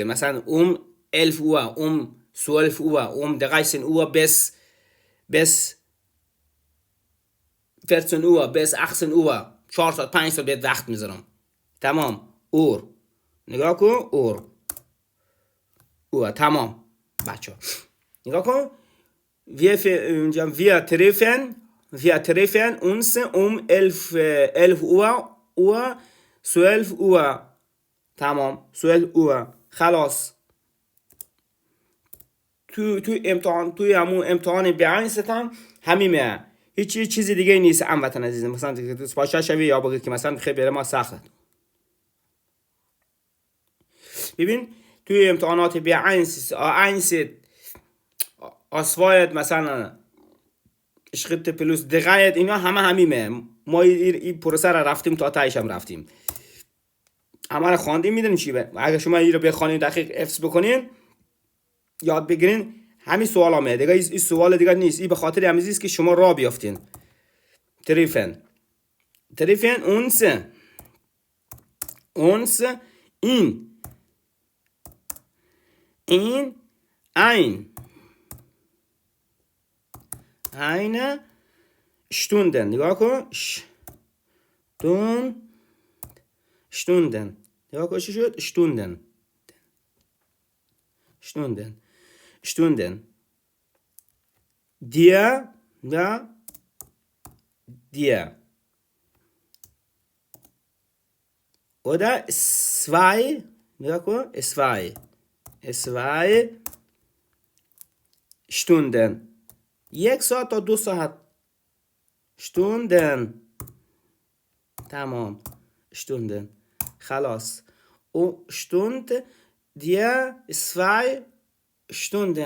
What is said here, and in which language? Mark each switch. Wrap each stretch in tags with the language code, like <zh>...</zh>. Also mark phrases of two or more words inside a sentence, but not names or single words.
<fa>مثلا</fa> <de>11 Uhr 12 Uhr 13 Uhr bis 14 Uhr bis 18 Uhr</de> <fa>4 ساعت 5 ساعت بهت وقت میذارم. تمام. اور نگاه کن. اور تمام بچه ها نگاه کن.</fa> <de>wir treffen uns 11 Uhr 12 Uhr.</de> <fa>تمام 12 Uhr. خلاص. توی امتحان بیان ستم همینه، هیچ چیزی دیگه نیست. هموطن عزیزم مثلا باشه شوی یا بگید که مثلا خیلی برای ما سخته. ببین توی امتحانات B1 آسواید مثلا شخص پلوس دقیقه اینا همینه. ما این پروسه را رفتیم تا تایش هم رفتیم، همه را خواندیم. میدونین چی اگه شما این رو بخوانید دقیق حفظ بکنین یاد بگیرین همین سوال همه دیگه. این سوال دیگه نیست، این به خاطر همین است که شما راه بیافتین.</fa> <de>treffen uns in eine Stunde.</de> <fa>نگاه کن. Stunden. نگاه کن چی شد؟ Stunden.</fa> <de>dir oder 2.</de> <fa>نگاه کن.</fa> <de>2 Stunden.</de> <fa>1 ساعت تا 2 ساعت. Stunden. تمام. Stunden. خلاص.</fa> <de>او Stund dir 2 Stunden.</de>